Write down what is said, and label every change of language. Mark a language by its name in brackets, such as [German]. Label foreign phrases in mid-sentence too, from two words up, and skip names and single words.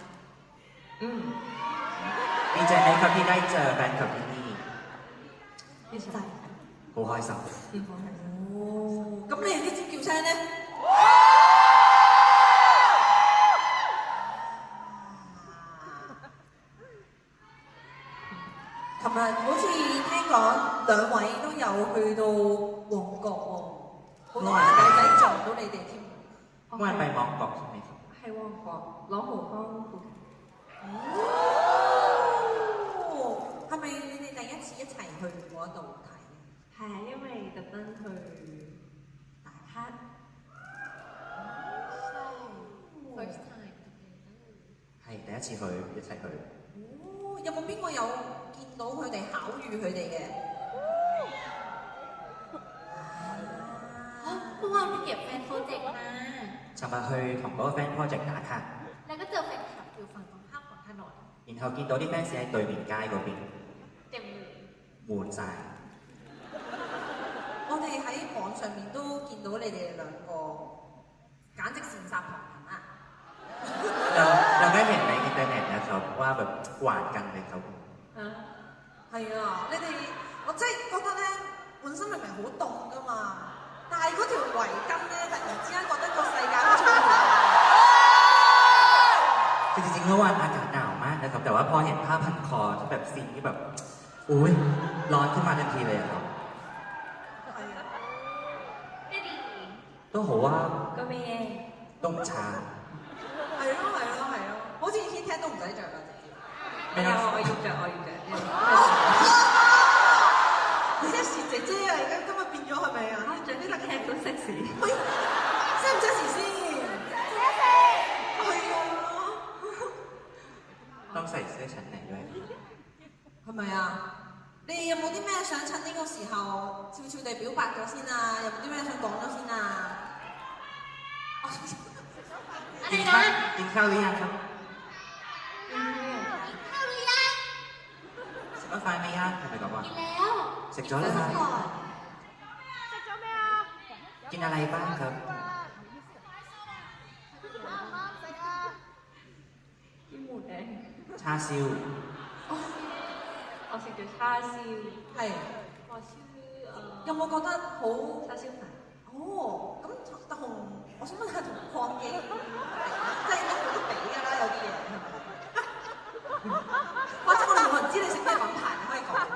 [Thai] ดีใจไหมครับที่ได้เจอแฟนคลับที่นี่ ดีใจ [Cantonese] 好開心咁你啲尖叫聲呢？琴日好似聽講兩位都有去到旺角喎，好多朋友仔撞到你哋添。 [Thai] เมื่อวานไปมองกอกใช่ไหมครับ [Cantonese] 係旺角朗豪坊附近係咪你哋第一次一齊去嗰度睇？係啊，因為特登去打卡。 [English] first time [Cantonese] 係第一次去一齊去有冇邊個有見到佢哋巧遇佢哋嘅？ [Thai] เมื่อวานไปเก็บแฟนโปรเจกต์มา [Cantonese] 尋日去同嗰個 [English] fan project [Cantonese] 打卡 [Thai] แล้วก็เจอแฟนคลับอยู่ฝั่งตรงข้ามของถนน [Cantonese] 然後見到啲 fans 喺對面街嗰邊 [Thai] เต็มเลย [Cantonese] 滿晒我哋喺網上面都見到你哋兩個，簡直羨煞旁人啊！ [Thai] เราได้เห็นในอินเทอร์เน็ตนะครับว่าแบบหวานกันเลยครับ [Cantonese] 係啊，你哋我真係覺得咧，本身明明好凍㗎嘛，但係嗰條圍巾咧，突然之間覺得個世界好充滿。 [Thai] คือจริงๆเมื่อวานอากาศหนาวมากนะครับแต่ว่าพอเห็นผ้าพันคอที่แบบสิ่งที่แบบอุ้ยร้อนขึ้นมาทันทีเลยครับ ไม่ดี [Cantonese] 都好啊個咩都唔差係咯，好似 Hit 聽都唔使着啦，直接。係啊，我要着。 Sexy 姐姐啊，而家今日變咗係咪啊？着呢個 cap 都 sexy。喂，sexy 唔 sexy 先？sexy。係啊。 [Thai] ต้องใส่เสื้อชั้นในด้วย [Cantonese] 係咪啊？你哋有冇啲咩想趁呢個時候悄悄地表白咗先啊？有冇啲咩想講咗先啊？ [Thai] กินข้าวหรือยังครับ [Cantonese] 食咗飯未啊係咪咁啊 [Thai] กินแล้ว [Cantonese] 食咗啦 [Thai] กินอะไรบ้างครับ กินหมูแดง ชาซิว [Cantonese] 我食咗叉燒係。我燒有冇覺得好？叉燒飯哦，咁同我想問下同礦記，即係應該冇得比㗎啦，有啲嘢係咪？或者我哋冇人知你食咩品牌，你可以講㗎。